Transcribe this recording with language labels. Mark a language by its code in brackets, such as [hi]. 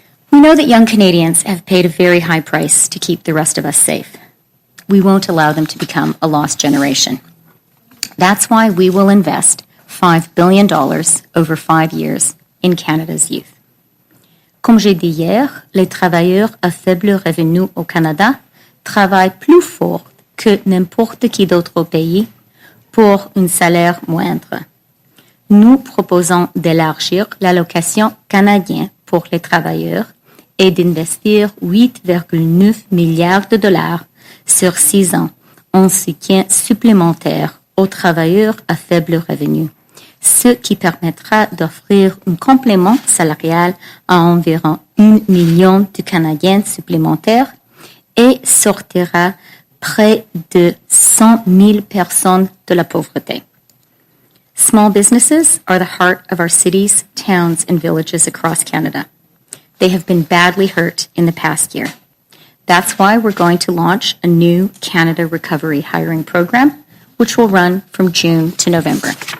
[en] We know that young Canadians have paid a very high price to keep the rest of us safe. We won't allow them to become a lost generation. That's why we will invest $5 billion over 5 years in Canada's youth. [fr] Comme j'ai dit hier, les travailleurs à faible revenu au Canada travaillent plus fort que n'importe qui d'autre au pays pour un salaire moindre. Nous proposons d'élargir l'allocation canadienne pour les travailleurs et d'investir 8,9 milliards de dollars sur 6 ans en soutien supplémentaire aux travailleurs à faible revenu, ce qui permettra d'offrir un complément salarial à environ 1 million de Canadiens supplémentaires et sortira près de 100 000 personnes de la pauvreté. [en] Small businesses are the heart of our cities, towns, and villages across Canada. They have been badly hurt in the past year. That's why we're going to launch a new Canada Recovery Hiring Program, which will run from June to November.